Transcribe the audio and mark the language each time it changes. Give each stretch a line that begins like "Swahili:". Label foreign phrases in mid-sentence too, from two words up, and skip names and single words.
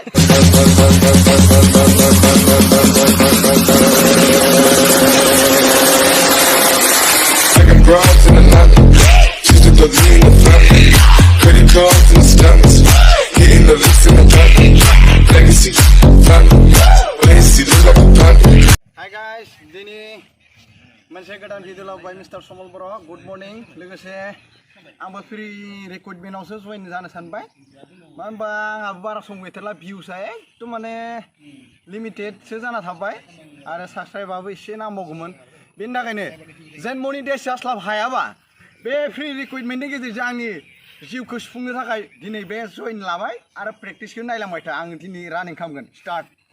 English: I got broads in Atlanta, just to the lean the family. Credit cards and stunts, hitting the licks in the van. Legacy, family, legacy look like a panda. Hi guys,
Bodo: दिनै मोनसे गोदान भिडिअ लाबोबाय मिस्टार समल बर'
English: good morning
Bodo: लोगोसे आंबो
English: free recruitment
Bodo: जइन जानो सानबाय मानो होनबा आंहाबो बारा सम गैथारला भिउसआ एकदम माने लिमिटेडसो जाना थाबाय आरो साबस्क्राइबाबो एसे नांबावगौमोन बेनि थाखायनो जेन मनिटाइज जास्लाब हायाबा बे
English: free recruitment
Bodo: गेजेरजों आंनि जिउखौ सुफुंनो थाखाय दिनै बे जइन लाबाय आरो प्रेक्टिसखौ नायलांबाय था आं दिनै रानिं खालामगोन स्टार्ट